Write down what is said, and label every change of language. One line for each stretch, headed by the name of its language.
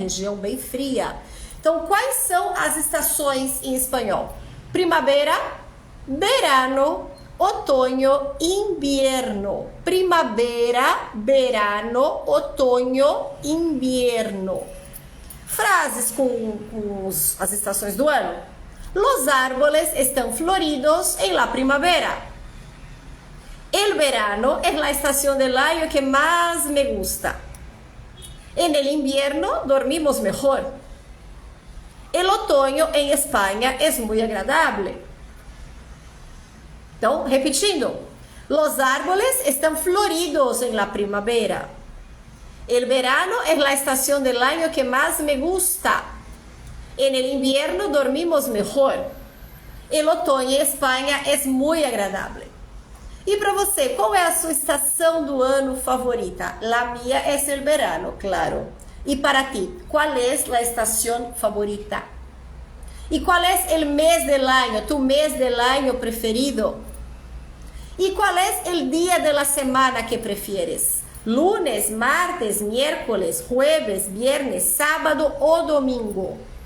Portuguese: Região bem fria. Então, quais são as estações em espanhol?
Spanish: Primavera, verano, otoño, invierno. Primavera, verano, otoño, invierno.
Portuguese: Frases com as estações do ano.
Spanish: Los árboles están floridos en la primavera. El verano es la estación del año que más me gusta. En el invierno dormimos mejor. El otoño en España es muy agradable.
Portuguese: Então, repetindo.
Spanish: Los árboles están floridos en la primavera. El verano es la estación del año que más me gusta. En el invierno dormimos mejor. El otoño en España es muy agradable.
Portuguese: E para você, qual é a sua estação do ano favorita?
Spanish: La mía es el verano, claro. E para ti, qual es la estación favorita? E qual es el mes del año, tu mes del año preferido? E qual es el día de la semana que prefieres? Lunes, martes, miércoles, jueves, viernes, sábado o domingo.